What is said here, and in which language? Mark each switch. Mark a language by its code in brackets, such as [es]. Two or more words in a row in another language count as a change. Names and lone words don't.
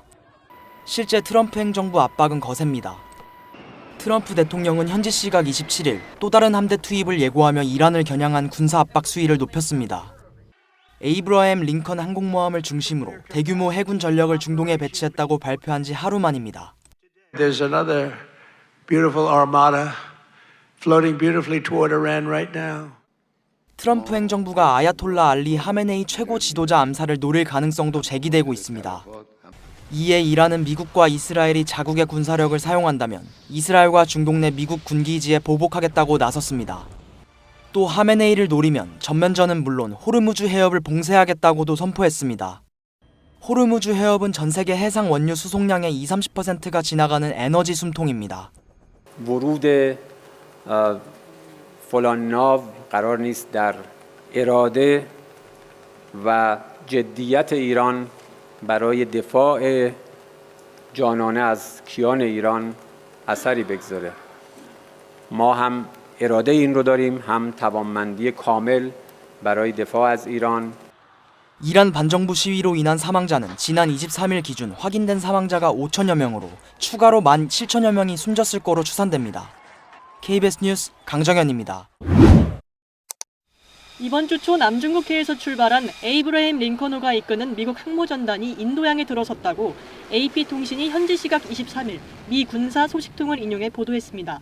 [ko] 실제 트럼프 행정부 압박은 거셉니다. 트럼프 대통령은 현지 시각 27일 또 다른 함대 투입을 예고하며 이란을 겨냥한 군사 압박 수위를 높였습니다. 에이브러햄 링컨 항공모함을 중심으로 대규모 해군 전력을 중동에 배치했다고 발표한 지 하루 만입니다. [en] There's another beautiful armada floating beautifully toward Iran right now. [ko] 트럼프 행정부가 아야톨라 알리 하메네이 최고 지도자 암살을 노릴 가능성도 제기되고 있습니다. 이에 이란은 미국과 이스라엘이 자국의 군사력을 사용한다면 이스라엘과 중동 내 미국 군기지에 보복하겠다고 나섰습니다. 또 하메네이를 노리면 전면전은 물론 호르무즈 해협을 봉쇄하겠다고도 선포했습니다. 호르무즈 해협은 전 세계 해상 원유 수송량의 20-30%가 지나가는 에너지 숨통입니다. [fa] فلان ناو قرار نیست در اراده و جدیت ایران برای دفاع جانانه از کیان ایران اثری بگذاره. ما هم اراده این رو داریم، هم توانمندی کامل برای دفاع از ایران. [ko] 이란 반정부 시위로 인한 사망자는 지난 23일 기준 확인된 사망자가 5천여 명으로 추가로 17,000여 명이 숨졌을 거로 추산됩니다. KBS 뉴스 강정현입니다. 이번 주 초 남중국해에서 출발한 에이브러햄 링컨호가 이끄는 미국 항모전단이 인도양에 들어섰다고 AP통신이 현지 시각 23일 미 군사 소식통을 인용해 보도했습니다.